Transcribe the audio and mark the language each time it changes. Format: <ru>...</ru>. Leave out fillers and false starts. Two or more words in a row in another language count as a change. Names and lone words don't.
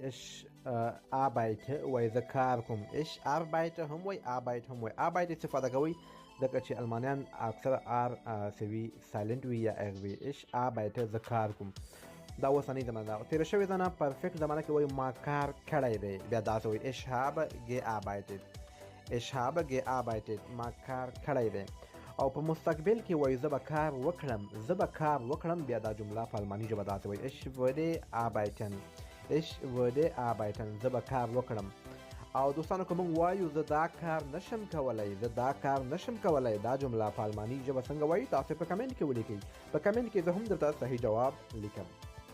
<de>ich arbeite</de> <ps>وایي زه کار کوم.</ps> <de>ich arbeite</de> <ps>هم وایي arbeite هم وایي. arbeite استفاده کوي ځکه چې المانیان اکثره آر سوي سایلنټ وي یا اغ وي.</ps> <de>ich arbeite</de> <ps>زه کار کوم. دا اوسنۍ زمانه ده. تېره شوې زمانه پرفیکټ زمانه کې وایي ما کار کړی دی. بیا داسې وایي</ps> <de>ich habe gearbeitet. ich habe gearbeitet.</de> <ps>ما کار کړی دی. او په مستقبل کې وایي زه به کار وکړم. زه به کار وکړم. بیا دا جمله په الماني ژبه داسې وایي</ps> <de>ich würde arbeiten. ich würde arbeiten.</de> <ps>زه به کار وکړم. او دوستانو که موږ وایو زه دا کار نشم کولی، زه دا کار نشم کولی، دا جمله په الماني ژبه څنګه وایي تاسو په کمنټ کې ولیکئ. په کمنټ کې زه هم درته صحیح جواب لیکم.</ps>